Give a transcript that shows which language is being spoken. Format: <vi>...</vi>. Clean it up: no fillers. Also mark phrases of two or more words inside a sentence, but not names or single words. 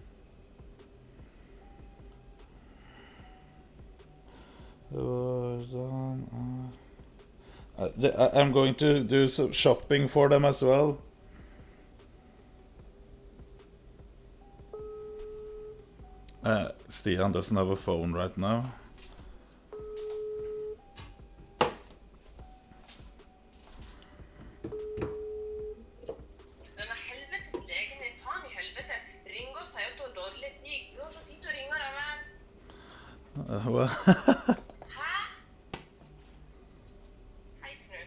<en>I'm going to do some shopping for them as well. Stian doesn't have a phone right now.</en> <no>Denne helvetes legen din, faen i helvete. Ring og si at du har dårlig tid. Du har så tid til å ringe deg, vel. Hæ? Hei, Knut.</no>